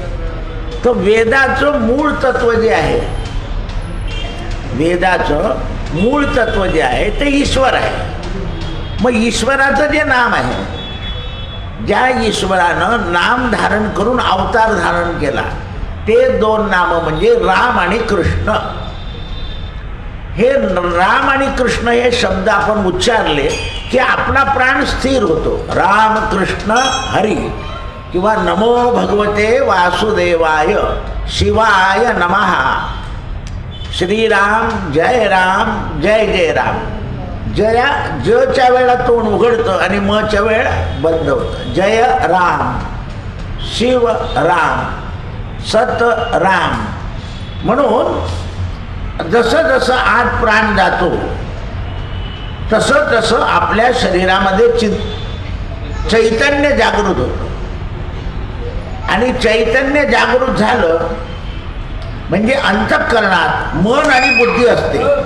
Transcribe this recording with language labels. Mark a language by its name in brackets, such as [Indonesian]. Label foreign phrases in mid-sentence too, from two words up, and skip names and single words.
[Marathi] तर वेदाचं मूळ तत्व जे आहे, वेदाचं मूळ तत्व जे आहे ते ईश्वर आहे. मग ईश्वराचं जे नाम आहे ज्या ईश्वरानं नाम धारण करून अवतार धारण केला ते दोन नाम म्हणजे राम आणि कृष्ण. हे राम आणि कृष्ण हे शब्द आपण उच्चारले की आपला प्राण स्थिर होतो. [Sanskrit] राम कृष्ण हरी किंवा नमो भगवते वासुदेवाय शिवाय नमः. [Marathi] श्रीराम जय जय राम. जच्या वेळेला तोंड उघडतं आणि मच्या वेळ बंद होतं. जय राम, शिव राम, सत राम. म्हणून जसं जसं आत प्राण जातो तसं तसं आपल्या शरीरामध्ये चैतन्य जागृत होतं. आणि चैतन्य जागृत झालं म्हणजे अंतःकरणात मन आणि बुद्धी असते.